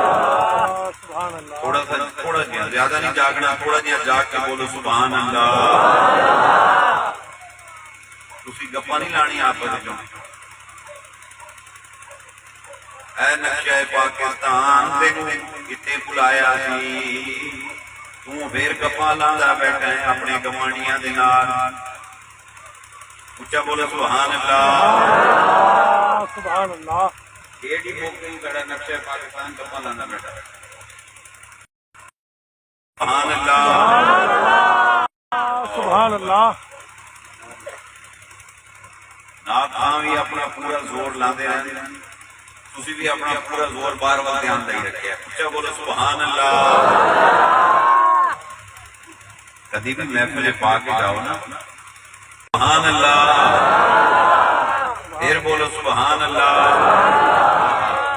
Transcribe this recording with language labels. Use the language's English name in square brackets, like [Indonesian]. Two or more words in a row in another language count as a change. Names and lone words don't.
[Punjabi] تھوڑا سا تھوڑا جہا زیادہ نہیں جاگنا، تھوڑا جہا جاگ کے بولو [Arabic] سبحان اللہ. [Punjabi] تسی گپا نہیں لانی آپ جو اے نقشہ پاکستان تینوں کتے بلایا سی، تو پھر گپاں لاندا بیٹھا ہے اپنے گوانڈیاں دے نال. اچھا بولو [Arabic] سبحان اللہ. سبحان اللہ. [Punjabi] ایڈی موقع کڑا نقشہ پاکستان گپاں لاندا بیٹھا ہے. [Arabic] سبحان اللہ. سبحان اللہ. [Punjabi] نات خان بھی اپنا پورا زور لاندے رہندے ہیں، تسی بھی اپنا پورا زور بار بار دھیان دے رکھیا. اچھا بولو [Arabic] سبحان اللہ. [Punjabi] کبھی بھی محفل پا کے جاؤ نا [Arabic] سبحان اللہ، [Punjabi] پھر بولو [Arabic] سبحان اللہ.